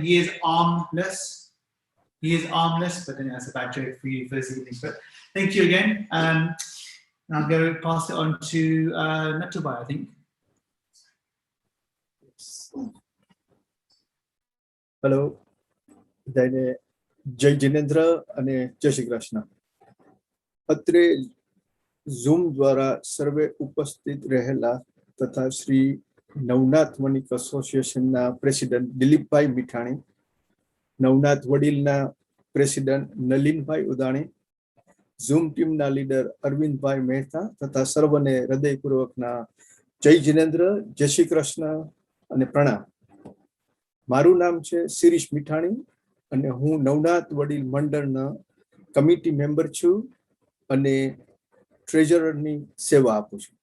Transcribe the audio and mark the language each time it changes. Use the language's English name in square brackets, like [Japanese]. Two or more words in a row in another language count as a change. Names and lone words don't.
[English] He is armless. But then that's a bad joke for you for this evening. But thank you again. And I'll go pass it on to Natubai, I think. Hello. Jai Jinendra and Jai Shri Krishna. [Gujarati] અત્રે Zoom દ્વારા સર્વે ઉપસ્થિત રહેલા તથા શ્રી નવનાથ વણિક एसोसिएशनના પ્રેસિડેન્ટ દિલીપભાઈ મીઠાણી, નવનાથ વડીલના પ્રેસિડેન્ટ નલિનભાઈ ઉદાણી, ઝૂમ ટીમના લીડર અરવિંદભાઈ મહેતા તથા સર્વને હૃદયપૂર્વકના જય જિનેન્દ્ર, જય શ્રી કૃષ્ણ અને પ્રણામ. મારું નામ છે શિરીષ મીઠાણી અને હું નવનાથ વડીલ મંડળના કમિટી મેમ્બર છું અને ટ્રેઝરરની સેવા આપું છું.